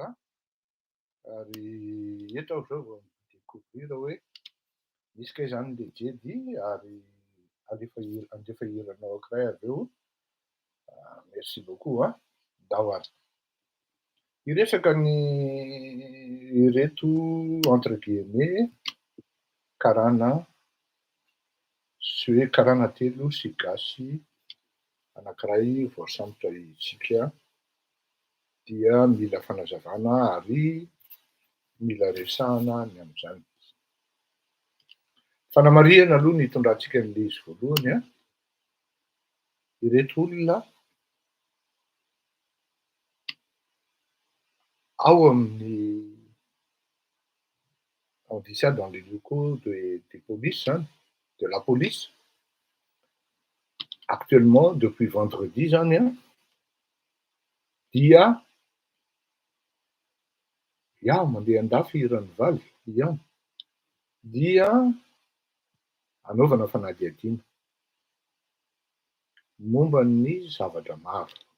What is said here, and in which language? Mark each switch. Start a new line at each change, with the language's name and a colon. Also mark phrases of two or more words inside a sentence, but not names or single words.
Malagasy: Ary eto aho zao vao découvrir hoe misy kay zany le Jedy ary andefa hiranao ankiray avy eo.
French: Merci beaucoup hein. Dawar.
Malagasy: Iresaka ny ireto
French: entre guillemets
Malagasy: karana sy hoe karana telo sy gasy anankiray voasambotra isika dia mila fanazavana ary mila resahana ny amin'izany. Fanamarihana aloha ny hitondrantsika an'ilay izy voalohany a. Ireto olona ao amin'ny
French: on dit ça dans les locaux des polices, hein, de la police. Actuellement, depuis vendredi, j'en ai un.
Malagasy: Dia mandeha andafy iran'ny valy ihany. Dia anaovana fanadihadiana momba ny zavatra maro.